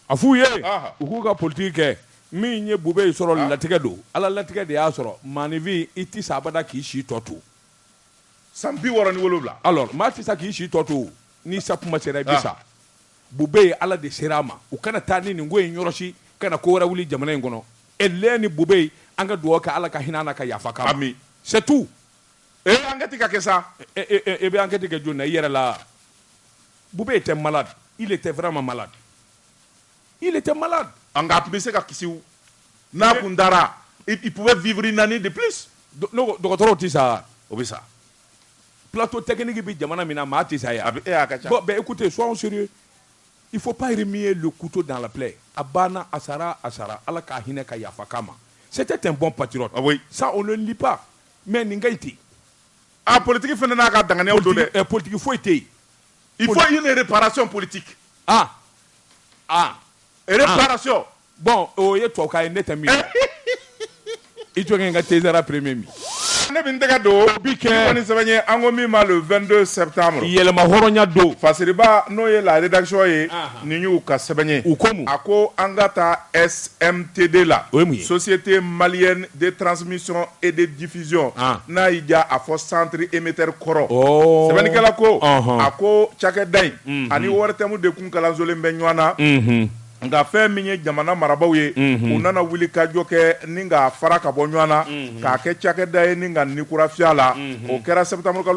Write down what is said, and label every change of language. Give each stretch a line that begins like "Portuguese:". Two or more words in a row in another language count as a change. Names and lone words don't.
Bambara: a f'u ye u k'u ka politique kɛ min ye Bube ye sɔrɔ latigɛ don ala latigɛ de y'a sɔrɔ maanifin i ti sa abada k'i si tɔ to san 67 alors maa ti sa k'i si tɔ to ni sa kuma sera i bi sa Bube ye ala de sera a ma u kana taa ni nin ko in yɔrɔsi kana ko wɛrɛ wuli jamana in kɔnɔ ele ni Bube an ka dugawu kɛ ala ka hinɛ na ka yafa k'a ma
French: c'est tout
Bambara: enquête ka kɛ sa e bɛ enquête kɛ jɔn na i yɛrɛ la
French: Bube était malade il était vraiment malade il était malade
Bambara: an ka tun bɛ se ka kisi n'a kun dara
French: il pouvait vivre une année de plus
Bambara: dɔgɔtɔrɔw ti sa o bɛ sa
French: plateau technique
Bambara: bi jamana min na maa ti sa ya
French: bon ben écoutez soyons sérieux il faut pas remuer le couteau dans la plaie
Bambara: a banna a sara ala ka hinɛ ka yafa k'a ma
French: c'était un bon patriote oui ça on ne le lit pas mais
Bambara: nin ka iti politique fana n'a ka danganiyaw don dɛ politique foyi tɛ yen
French: il faut une réparation politique réparation
Bambara: bon o ye tubabukan ye ne tɛ min i jɔ kɛ n ka tesera premier min ne bɛ n tɛgɛ don bi kɛ ni sɛbɛn ye an ko min ma le 22 septembre yɛlɛma hɔrɔnya don Fasiriba n'o ye
French: la rédaction
Bambara: ye nin y'u ka sɛbɛn ye u ko mun a ko an ka taa SMTD la o ye mun ye Société Malienne de Transmission et de Diffusion n'a y'i diya a fɔ
French: centre émetteur
Bambara: kɔrɔ sɛbɛnnikɛla ko a ko cakɛda in ani ORTM de kun kalansolen bɛ ɲɔgɔn na nka fɛn min ye jamana marabaw ye u nana wuli ka jɔ kɛ ni k'a fara ka bɔ ɲɔgɔn na k'a kɛ cakɛda ye ni ka nikurafiya la o kɛra septembre kalo